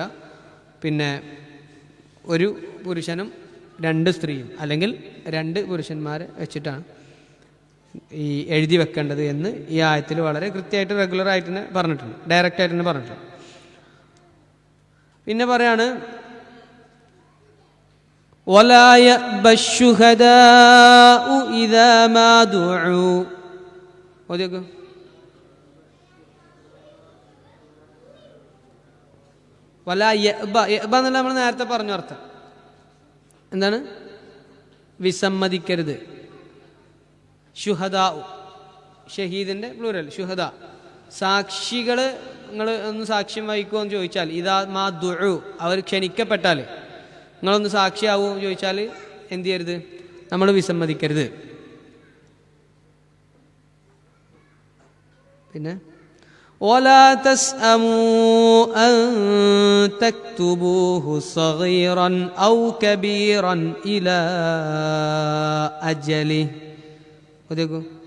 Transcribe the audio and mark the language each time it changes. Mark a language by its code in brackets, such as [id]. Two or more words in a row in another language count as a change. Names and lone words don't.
[ml] പിന്നെ ഒരു പുരുഷനും 2 സ്ത്രീയും അല്ലെങ്കിൽ 2 പുരുഷന്മാരെ വെച്ചിട്ടാണ് ഈ എഴുതി വെക്കേണ്ടത് എന്ന് ഈ ആയത്തിൽ വളരെ കൃത്യമായിട്ട് റെഗുലറായിട്ട് തന്നെ പറഞ്ഞിട്ടുണ്ട്, ഡയറക്റ്റായിട്ട് തന്നെ പറഞ്ഞിട്ടുണ്ട്. പിന്നെ പറയാണ് [ar] ولا يأبى الشهداء إذا ما دعوا. [ml] ഓതിയോക്ക്. [ar] ولا يأب. [ml] യഅബ എന്നുള്ള നമ്മൾ നേരത്തെ പറഞ്ഞു അർത്ഥം എന്താണ്? വിസമ്മതിക്കരുത്. ശുഹദാ, ഷഹീദിൻ്റെ പ്ലൂരൽ ശുഹദ. സാക്ഷികൾ നിങ്ങൾ ഒന്ന് സാക്ഷ്യം വഹിക്കുമോ എന്ന് ചോദിച്ചാൽ, [ar] إذا ما دعوا, [ml] അവർ ക്ഷണിക്കപ്പെട്ടാൽ നിങ്ങളൊന്ന് സാക്ഷിയാവുമോ എന്ന് ചോദിച്ചാൽ എന്ത് ചെയ്യരുത്? നമ്മൾ വിസമ്മതിക്കരുത്. [ar] പിന്നെ ولا تسأموا أن تكتبوه صغيرا أو كبيرا إلى أجله. وديكو